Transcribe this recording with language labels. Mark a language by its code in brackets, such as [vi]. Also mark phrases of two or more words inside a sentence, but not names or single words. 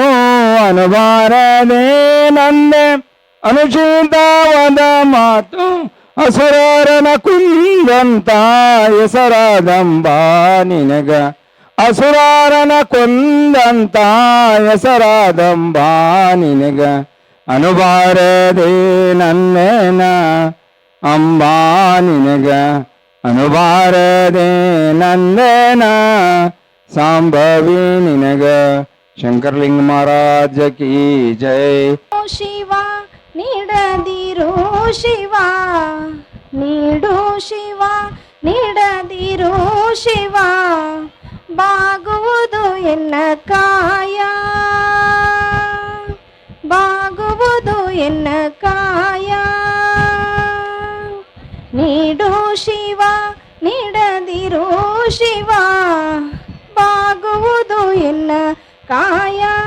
[kn] ಅನುಬಾರದೆ ನಂದೆ ಅನುಚಿತವಾದ ಮಾತು ಅಸುರರನ ಕುಂದಂತ ಹೆಸರಾದಂಬಾ ನಿನಗ ಅಸುರಾರನ ಕೊಂದಂತ ಹೆಸರಾದಂಬಾ ನಿನಗ ಅನುಬಾರದೆ ನಂದೇನ ಅಂಬಾ ನಿನಗ ಅನುಬಾರದೆ ನಂದೇನ ಸಾಂಬವಿ ನಿನಗ ಶಂಕರಲಿಂಗ [hi] महाराज की जय. [kn] ಶಿವ ನೀಡದಿರೋ ಶಿವ ನೀಡು ಶಿವ ನೀಡದಿರೋ ಶಿವ ಬಾಗುವುದು ಎನ್ನ ಕಾಯ ಬಾಗುವುದು ಎನ್ನ ಕಾಯ ನೀಡು ಶಿವ ನೀಡದಿರೋ ಶಿವ ಬಾಗುವುದು ಎನ್ನ ಕಾಯ